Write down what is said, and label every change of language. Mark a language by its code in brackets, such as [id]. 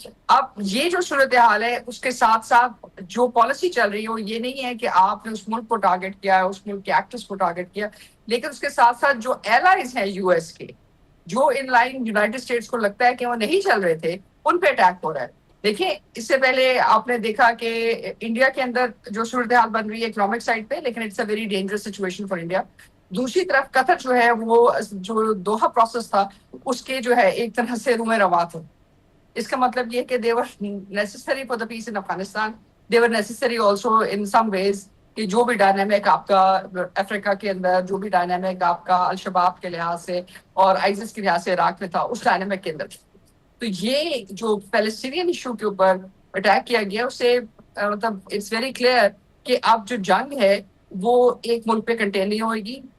[ur] اب یہ جو صورتحال ہے اس کے ساتھ ساتھ جو پالیسی چل رہی ہے وہ یہ نہیں ہے کہ آپ نے اس ملک کو ٹارگٹ کیا، اس ملک کے ایکٹرز کو ٹارگٹ کیا، لیکن اس کے ساتھ ساتھ جو ایلائز ہیں یو ایس کے، جو ان لائن یونائٹڈ اسٹیٹس کو لگتا ہے کہ وہ نہیں چل رہے تھے، ان پہ اٹیک ہو رہا ہے. دیکھیں اس سے پہلے آپ نے دیکھا کہ انڈیا کے اندر جو صورتحال بن رہی ہے اکنامک سائڈ پہ، لیکن [en] It's a very dangerous situation for India. [ur] دوسری طرف قطر جو ہے وہ جو دوحہ پروسیس تھا اس کے جو ہے ایک طرح سے روئے رواں تھے. اس کا مطلب یہ کہ [en] they were necessary for the peace in Afghanistan. They were necessary also in some ways [ur] کہ جو بھی ڈائنامک آپ کا افریقہ کے اندر، جو بھی ڈائنامک آپ کا الشباب کے لحاظ سے اور آئیسس کے لحاظ سے عراق میں تھا، اس ڈائنامک کے اندر. تو یہ جو فلسطینین ایشو کے اوپر اٹیک کیا گیا، اس سے مطلب [en] it's very clear [ur] کہ اب جو جنگ ہے وہ ایک ملک پہ کنٹین نہیں ہوئے گی.